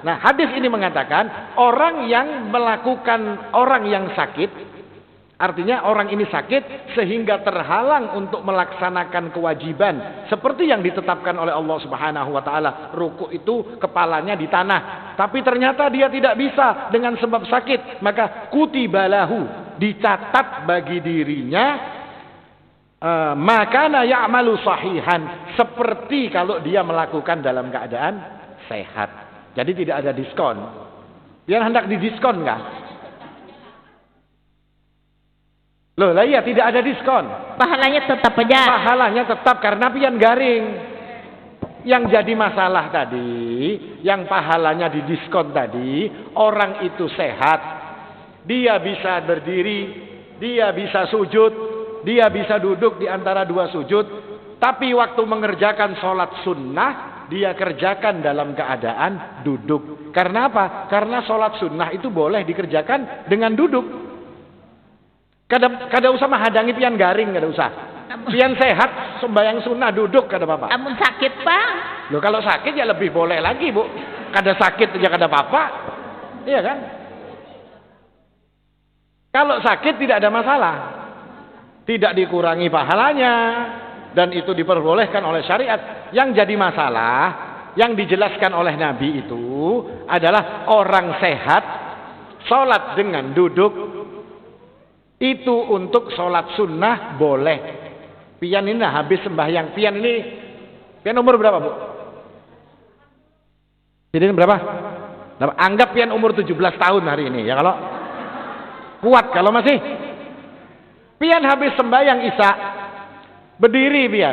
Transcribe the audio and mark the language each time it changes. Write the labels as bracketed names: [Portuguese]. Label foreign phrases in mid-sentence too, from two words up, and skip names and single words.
[Indonesian] Nah, hadis ini mengatakan orang yang melakukan, orang yang sakit, artinya orang ini sakit sehingga terhalang untuk melaksanakan kewajiban seperti yang ditetapkan oleh Allah [Arabic] Subhanahu wa taala. [Indonesian] Ruku itu kepalanya di tanah, tapi ternyata dia tidak bisa dengan sebab sakit, maka kutibalahu, dicatat bagi dirinya [Arabic] makana ya'malu sahihan, [Indonesian] seperti kalau dia melakukan dalam keadaan sehat. Jadi tidak ada diskon. Biar hendak didiskon enggak? Loh, lah iya tidak ada diskon. Pahalanya tetap aja. Pahalanya tetap karena pian garing. Yang jadi masalah tadi, yang pahalanya didiskon tadi, orang itu sehat, dia bisa berdiri, dia bisa sujud, dia bisa duduk di antara dua sujud, tapi waktu mengerjakan sholat sunnah, dia kerjakan dalam keadaan duduk. Karena apa? Karena sholat sunnah itu boleh dikerjakan dengan duduk. [Banjar] Kada usah menghadangi pian garing, kada usah. Pian sehat, sembahyang sunnah duduk, kada apa-apa. Amun sakit, Pak. [Indonesian] Loh, kalau sakit ya lebih boleh lagi, Bu. [Banjar] Kada sakit aja kada apa-apa. [Indonesian] Iya kan? Kalau sakit tidak ada masalah. Tidak dikurangi pahalanya, dan itu diperbolehkan oleh syariat. Yang jadi masalah, yang dijelaskan oleh Nabi itu adalah orang sehat Sholat dengan duduk itu untuk sholat sunnah boleh. Pian ini habis sembahyang. Pian umur berapa, Bu? Jadi berapa? Anggap pian umur 17 tahun hari ini ya, kalau kuat. Kalau masih pian habis sembahyang isya, berdiri pian.